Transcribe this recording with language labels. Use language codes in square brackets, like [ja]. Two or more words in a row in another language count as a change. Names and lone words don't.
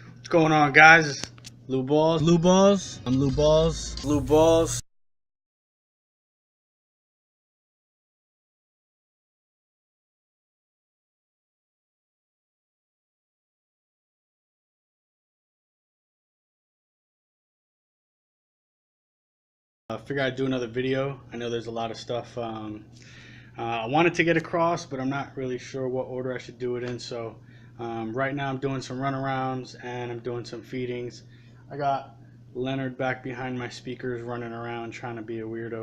[en] going on, guys? It's Lou Ballz. Lou Ballz. I'm Lou Ballz. Lou Ballz. I figured I'd do another video. I know there's a lot of stuff I wanted to get across, but I'm not really sure what order I should do it in. So right now I'm doing some runarounds and I'm doing some feedings. I got Leonard back behind my speakers running around trying to be a weirdo.